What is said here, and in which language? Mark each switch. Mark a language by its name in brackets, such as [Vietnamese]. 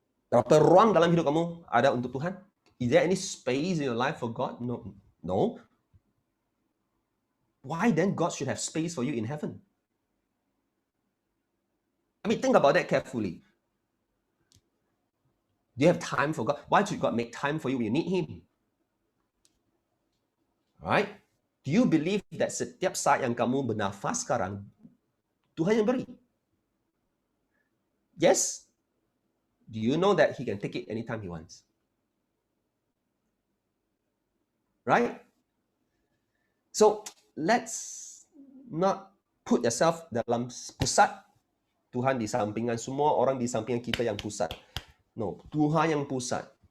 [Malay] Berapa ruang dalam hidup kamu ada untuk Tuhan? [English] Is there any space in your life for God? No. Why then God should have space for you in heaven? I mean, think about that carefully. Do you have time for God? Why should God make time for you when you need Him? Right? Do you believe that [Malay] setiap saat yang kamu bernafas sekarang, Tuhan yang beri? [English] Yes? Do you know that He can take it anytime He wants? Right? So, let's not put yourself [Malay] dalam pusat. Tuhan di sampingan, semua orang di sampingan kita yang pusat. No, Tuhan yang pusat.